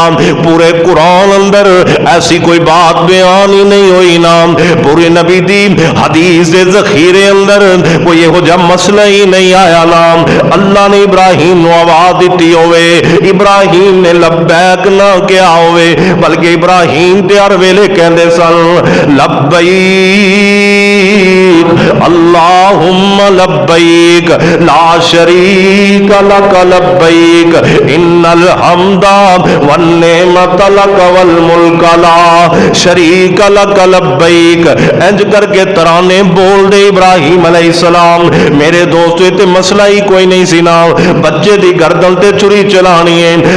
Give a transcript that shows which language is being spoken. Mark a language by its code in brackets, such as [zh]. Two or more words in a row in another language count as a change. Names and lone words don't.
[pa] پورے قرآن اندر ایسی کوئی گل بیان ہی نہیں ہوئی ناں، پورے نبی دی حدیث دے ذخیرے اندر کوئی ایہو جیہا مسئلہ ہی نہیں آیا ناں. اللہ نے ابراہیم نوں آواز دتی ہووے، ابراہیم نے لبیک نہ کیتا ہووے، بلکہ ابراہیم تے ہر ویلے کہندے سن [ar] لبيك اللهم لبيك لا شريك لك لبيك إن الحمد والنعمة لك والملك لا شريك لك لبيك. [pa] اِنج کر کے ترانے بولدے ابراہیم علیہ السلام. میرے دوستو ایتھے مسئلہ ہی کوئی نہیں سی ناں، بچے دی گردن تے چھری چلانی ہے.